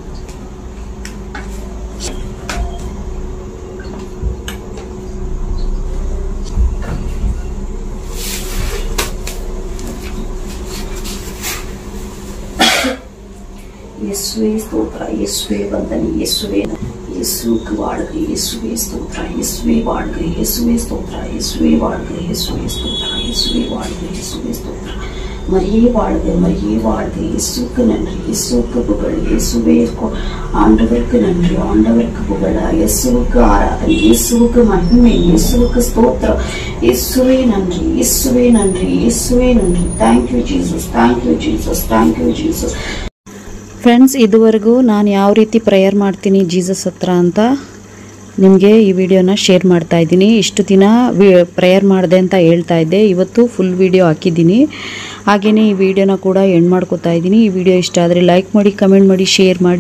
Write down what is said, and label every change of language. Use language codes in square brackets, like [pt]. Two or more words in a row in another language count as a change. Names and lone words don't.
[kn] ಯೇಸುವೆ ಸ್ತೋತ್ರ, ಯೇಸುವೆ ವಂದನೆ, ಯೇಸುವೆ [ta] ಯೇಸುಕ್ಕೆ வாழ்க, [kn] ಯೇಸುವೆ ಸ್ತೋತ್ರ, ಯೇಸುವೆ வாழ்க, ಯೇಸುವೆ ಸ್ತೋತ್ರ, ಯೇಸುವೆ வாழ்க, ಯೇಸುವೆ ಸ್ತೋತ್ರ, ಯೇಸುವೆ வாழ்க, ಯೇಸುವೆ ಸ್ತೋತ್ರ. [ta] மரியே வாழ்க, மரியே வாழ்க. இயேசுக்கு நன்றி, இயேசுக்கு புகழ். இயேசுவே ஆண்டவருக்கு நன்றி, ஆண்டவருக்கு புகழ். இயேசுவுக்கு ஆராதனை, இயேசுவுக்கு மகிமை, இயேசுவுக்கு ஸ்தோத்திரம். இயேசுவே நன்றி, இயேசுவே நன்றி, இயேசுவே நன்றி. [en] Thank you Jesus, thank you Jesus, thank you Jesus. [kn] ಫ್ರೆಂಡ್ಸ್, ಇದುವರೆಗೂ ನಾನು ಯಾವ ರೀತಿ ಪ್ರೇಯರ್ ಮಾಡ್ತೀನಿ ಜೀಸಸ್ ಹತ್ರ ಅಂತ ನಿಮಗೆ ಈ ವಿಡಿಯೋನ ಶೇರ್ ಮಾಡ್ತಾ ಇದ್ದೀನಿ. ಇಷ್ಟು ದಿನ ಪ್ರೇಯರ್ ಮಾಡಿದೆ ಅಂತ ಹೇಳ್ತಾ ಇದ್ದೆ, ಇವತ್ತು ಫುಲ್ ವಿಡಿಯೋ ಹಾಕಿದ್ದೀನಿ. ಹಾಗೆಯೇ ಈ ವಿಡಿಯೋನ ಕೂಡ ಎಂಡ್ ಮಾಡ್ಕೋತಾ ಇದ್ದೀನಿ. ಈ ವಿಡಿಯೋ ಇಷ್ಟ ಆದರೆ ಲೈಕ್ ಮಾಡಿ, ಕಮೆಂಟ್ ಮಾಡಿ, ಶೇರ್ ಮಾಡಿ.